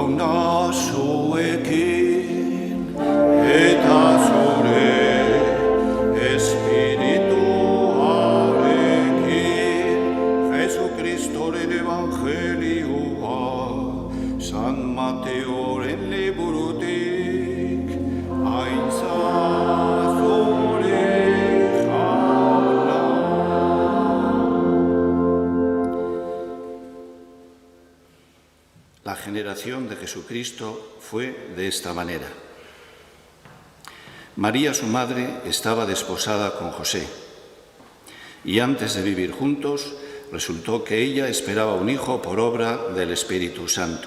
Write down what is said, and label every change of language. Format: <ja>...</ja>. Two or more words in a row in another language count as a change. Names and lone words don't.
<eu>Herria zuekin eta zure espirituarekin, Jesucristoren evangelioa, San Mateoren liburutik, aintzat zure jauna.</eu> <es>La generación de Jesucristo fue de esta manera. María, su madre, estaba desposada con José, y antes de vivir juntos, resultó que ella esperaba un hijo por obra del Espíritu Santo.</es>